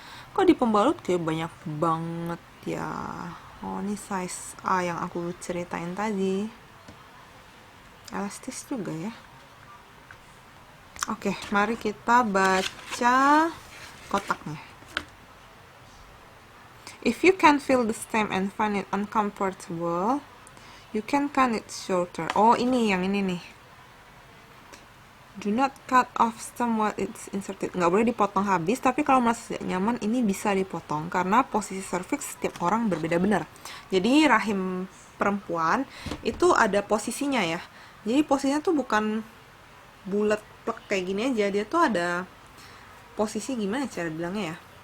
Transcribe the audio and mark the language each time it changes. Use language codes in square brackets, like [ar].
[id] Kok di pembalut kayak banyak banget ya. Oh, ini size A yang aku ceritain tadi. Elastis juga ya. Oke, mari kita baca kotaknya. [en] If you can feel the stem and find it uncomfortable, you can cut it shorter. [id] Oh, ini yang ini nih. [en] Do not cut off stem while it's inserted. [id] Nggak boleh dipotong habis, tapi kalau merasa tidak nyaman, ini bisa dipotong. Karena posisi cervix setiap orang berbeda benar. Jadi rahim perempuan itu ada posisinya ya. Jadi posisinya tuh bukan bulat plek kayak gini aja. Dia tuh ada posisi, gimana cara bilangnya ya.